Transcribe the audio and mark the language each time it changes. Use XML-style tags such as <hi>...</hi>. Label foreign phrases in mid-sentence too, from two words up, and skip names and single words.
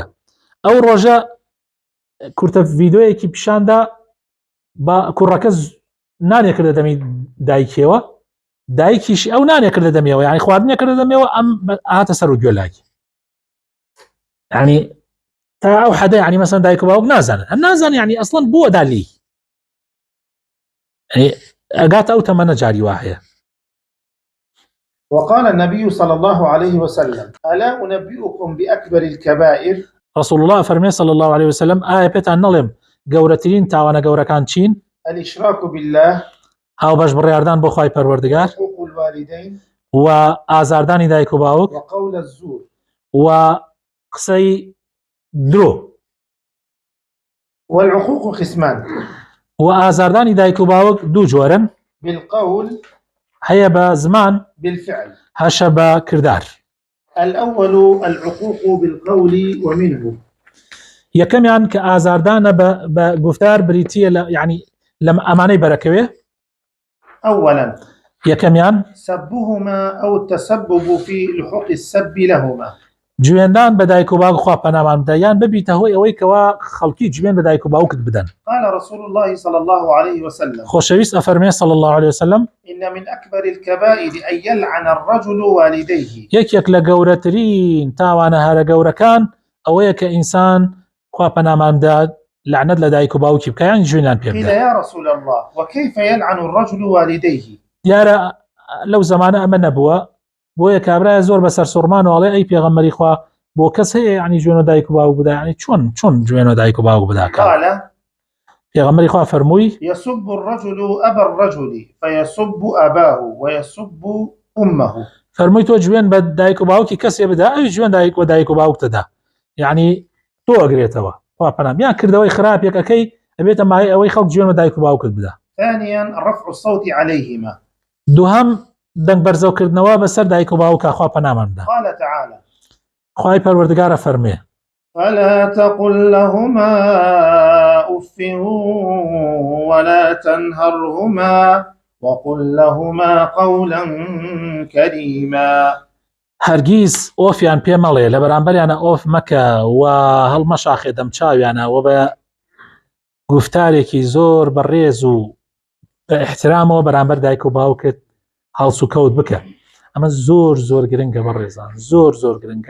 <ckb>ئەو ڕۆژە کورتە ڤیدۆیەکی پیشاندا بە کوڕەکە نانێکردە دەمی دایکێوە، دایکیشی ئەو نانێکردە دەمێەوە، یعنی خواردنێکردە دەمێەوە، ئەم هاتە سەر و گوێلاکی. یعنی تا ئەو حەدە یعنی مەسەن دایک و باوک نازانن، هەم نازانن یعنی ئەسڵەن بۆ دالی، یعنی ئەگاتە ئەو تەمەنە جاری وا هەیە.</ckb> <ar>وقال النبي صلى الله عليه وسلم ألا أنبئكم بأكبر الكبائر. رسول الله</ar> <ckb>فرمي</ckb> <ar>صلى الله عليه وسلم آية بيتان</ar> <ckb>نڵێم گەورەترین تاوانە گەورەکان چین؟</ckb> <ar>الإشراك بالله،</ar> <ckb>هاو باش بڕیاردان بۆ خوای پەروەردگار،</ckb> <ar>حقوق الوالدين،</ar> <ckb>و ئازاردانی دایک و باوک،</ckb> <ar>وقول الزور،</ar> <ckb>و قسەی درۆ.</ckb> <ar>والعقوق قسمان،</ar> <ckb>و ئازاردانی دایک و باوک دوو جۆرن،</ckb> <ar>بالقول</ar> <ckb>هەیە بە زمان،</ckb> <ar>بالفعل.</ar> <ckb>هەشە بە کردار.</ckb> <ar>الأول العقوق بالقول ومنه.</ar> <ckb>یەکەمیان کە ئازاردانە بە گفتار بریتیە یعنی لەم ئەمانەی بەرەکەوێ.</ckb> <ar>أولا</ar> <ckb>یەکەمیان</ckb> <ar>سبهما أو التسبب في لحوق السب لهما،</ar> <ckb>جوێندان بە دایک و باوک خوا پەنامان بدە یان ببیتە هۆی ئەوەی کەوا خەڵکی جوێن بە دایک و باوکت بدەن.</ckb> <ar>قال رسول الله صلى الله عليه وسلم</ar> <ckb>خۆشەویست ئەفەرمێ</ckb> <ar>صلى الله عليه وسلم إن من أكبر الكبائر أن يلعن الرجل والديه.</ar> <ckb>یەکێک لە گەورەترین تاوانە هەرە گەورەکان ئەوەیە کە ئینسان خوا پەنامان بدە لعنەت لە دایک و باوکی بکە یان جوێنیان پێ</ckb> <ar>قيل</ar> <ckb>بدە.</ckb> <ar>يا رسول الله وكيف يلعن الرجل والديه؟</ar> <ckb>دیارە لەو زمانە ئەمە نەبووە، بۆیە کابرایە زۆر بەسەر سوڕمان و ئەڵێ ئەی پێغەمبەری خوا بۆ کەس هەیە یعنی جوێن و دایک و باوک بدە، یعنی چۆن جوێن و دایک و باوک بدە؟</ckb> <ar>قال</ar> <ckb>پێغەمبەری خوا فەرمووی</ckb> <ar>يسب الرجل أبا الرجل فيسب أباه ويسب أمه.</ar> <ckb>فەرمووی تۆ جوێن بە دایک و باوکی کەسێ بدە، ئەوی جوێن دایک و دایک و باوک دەدا، یعنی تۆ ئەگرێتەوە خوا پەنام، یان کردەوەی خراپێکەکەی ئەبێتە مای ئەوەی خەڵک جوێن و دایک و باوکت بدە.</ckb> <ar>ثانيا رفع الصوت عليهما.</ar> <ckb>دووهەم دەنگ بەرزەوکردنەوە بەسەر دایک و باوکە خوا پەنامان بدە.</ckb> <ar>قال تعالى</ar> <ckb>خوای پەروەردگارە فەرمێ</ckb> <ar>فلا تقل لهما أف ولا تنهرهما وقل لهما قولا كريما.</ar> <ckb>هەرگیز ئۆفیان پێ مەڵێ لە بەرامبەریانە ئۆف مەکە و هەڵمەشاخێ دەمچاویانەوە بە گفتارێکی زۆر بەڕێز و بە احترامەوە بەرامبەر دایک و باوکت هەڵس و کەوت بکە. ئەمە زۆر زۆر گرنگە بە ڕێزان، زۆر زۆر گرنگە.</ckb>